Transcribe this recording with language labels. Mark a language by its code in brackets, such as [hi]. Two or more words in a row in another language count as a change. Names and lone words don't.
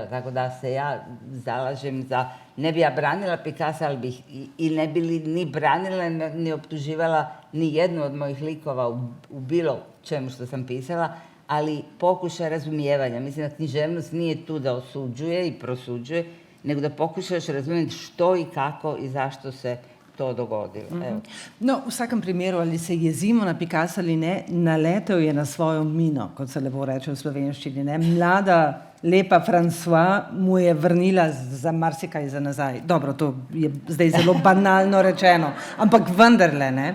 [hr] Tako da se ja zalažem za, ne bi ja branila Picassa, ali bih i ne bi ni branila, ni optuživala ni jednu od mojih likova u bilo čemu što sam pisala, ali pokušaj razumijevanja. Mislim da književnost nije tu da osuđuje i prosuđuje, nego da pokušaš razumjeti što i kako i zašto se to dogodilo. Evo. [sl] No, v vsakem primeru, ali se jezimo na Picassa ali ne, naletel je na svojo mino, kot se lepo reče v slovenščini. Ne? Mlada, lepa François mu je vrnila za marsikaj za nazaj. Dobro, to je zdaj zelo banalno rečeno, ampak vendarle, ne?